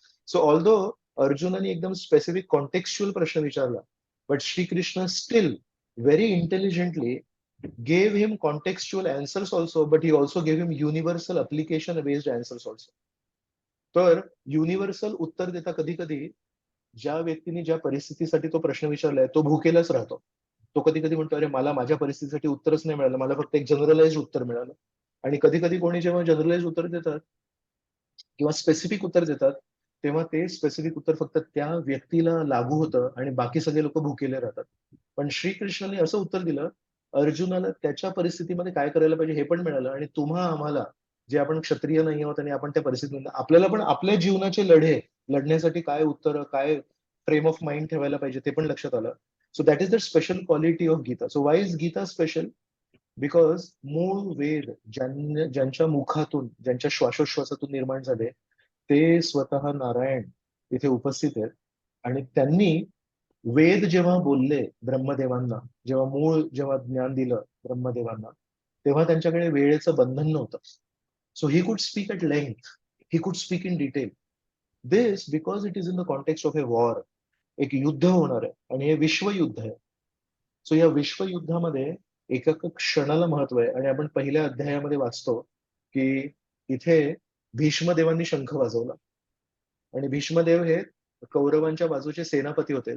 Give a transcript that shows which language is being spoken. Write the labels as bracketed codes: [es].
[en] so although [mr] अर्जुनाने एकदम [en] specific contextual [mr] प्रश्न विचारला, [en] But Shrikrishna still very intelligently gave him contextual answers also, but he also gave him universal application based answers also. [mr] तर universal उत्तर देता कधी कधी ज्या व्यक्तीने ज्या परिस्थितीसाठी तो प्रश्न विचारलाय तो भुकेलाच राहतो. तो कधी कधी म्हणतो, अरे मला माझ्या परिस्थितीसाठी उत्तरच नाही मिळालं, मला फक्त एक जनरलाइज उत्तर मिळालं. आणि कधी कधी कोणी जेव्हा जनरलाइज उत्तर देतात किंवा स्पेसिफिक उत्तर देतात, तेव्हा ते स्पेसिफिक उत्तर फक्त त्या व्यक्तीला लागू होतं आणि बाकी सगळे लोक भुकेले राहतात. पण श्रीकृष्णाने असं उत्तर दिलं, अर्जुनाला त्याच्या परिस्थितीमध्ये काय करायला पाहिजे हे पण मिळालं, आणि तुम्हा आम्हाला जे आपण क्षत्रिय नाही आहोत आणि आपण त्या परिस्थितीमध्ये, आपल्याला पण आपल्या जीवनाचे लढे लढण्यासाठी काय उत्तर, काय [en] frame of mind [mr] ठेवायला पाहिजे ते पण लक्षात आलं. [en] So that is the special quality of Gita. So why is Gita special? Because [mr] मूळ वेद ज्यांच्या मुखातून, ज्यांच्या श्वासोश्वासातून निर्माण झाले, ते स्वतः नारायण इथे उपस्थित आहेत. आणि त्यांनी वेद जेव्हा बोलले ब्रह्मदेवांना, जेव्हा ज्ञान दिलं ब्रह्मदेवांना, तेव्हा त्यांच्याकडे वेळेचं बंधन नव्हतं. [en] So he could speak at length, he could speak in detail. This because it is in the context of a war. [mr] एक युद्ध होणार आहे आणि हे विश्वयुद्ध आहे. सो या विश्वयुद्धामध्ये एका क्षणाला महत्व आहे. आणि आपण पहिल्या अध्यायामध्ये वाचतो की इथे भीष्मदेवांनी शंख वाजवला, आणि भीष्मदेव हे कौरवांच्या बाजूचे सेनापती होते.